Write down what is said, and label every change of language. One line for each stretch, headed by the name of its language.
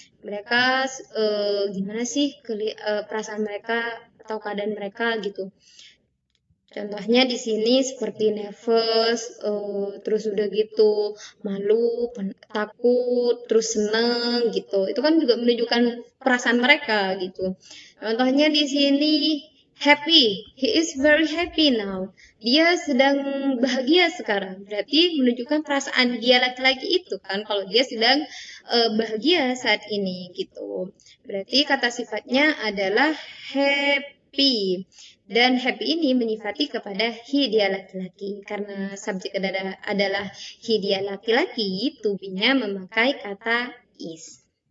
Indonesian: Mereka gimana sih perasaan mereka atau keadaan mereka gitu. Contohnya di sini seperti nervous, terus udah gitu malu, takut, terus seneng gitu. Itu kan juga menunjukkan perasaan mereka gitu. Contohnya di sini
English: happy, he is very happy now.
Indonesian: Dia sedang bahagia sekarang. Berarti menunjukkan perasaan dia laki-laki itu kan kalau dia sedang bahagia saat ini gitu. Berarti kata sifatnya adalah happy. Dan happy ini menyifati kepada he dia laki-laki. Karena subjek adalah he dia laki-laki, to be-nya memakai kata is.